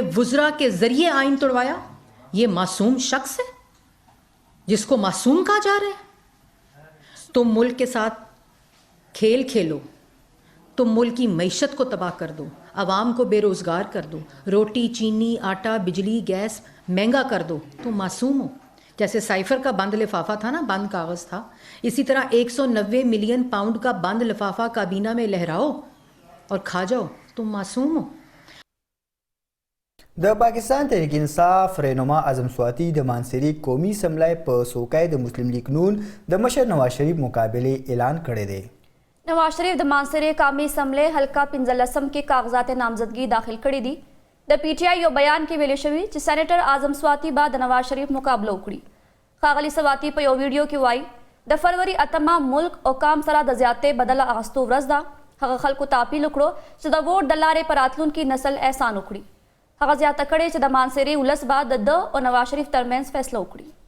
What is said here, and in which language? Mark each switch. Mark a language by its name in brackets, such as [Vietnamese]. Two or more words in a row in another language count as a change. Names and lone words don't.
[Urdu] وزرا کے ذریعے آئین تڑوایا یہ معصوم شخص ہے جس کو معصوم کہا جا رہا ہے تم ملک کے ساتھ کھیل کھیلو تم ملک کی معیشت کو تباہ کر دو عوام کو بے روزگار کر دو روٹی چینی آٹا بجلی گیس مہنگا کر دو تم معصوم ہو جیسے سائفر کا بند لفافہ تھا نا بند کاغذ تھا اسی طرح 190 [English] million pound [Urdu] کا بند لفافہ کابینہ میں لہراؤ اور کھا جاؤ تم معصوم ہو [Pashto] د پاکستان تحریک انصاف رهنما اعظم سواتی د مانسری قومي سملای په سوکای د مسلم لیگ نون د مشر نواز شریف مقابله اعلان کړی دی نواز شریف د مانسری قومي سملې حلقه 15 کې کاغذات نامزدګي داخل کړي دي د پی ټی آی یو بیان کې ویل شوی چې سېنیټر اعظم سواتی بعد د نواز شریف مقابله وکړي خاغلی سواتی په یو ویډیو کې وایي د فروری 8 ملک او قام سره د زیاتې بدله اغستو ورځ ده هغه خلکو ته اپیل وکړو چې د ووټ د لارې په راتلونکي نسل احسان وکړي هغه زیاته کړې چې د مانسری ولس بعد د او نواز شریف ترمنځ فیصله وکړي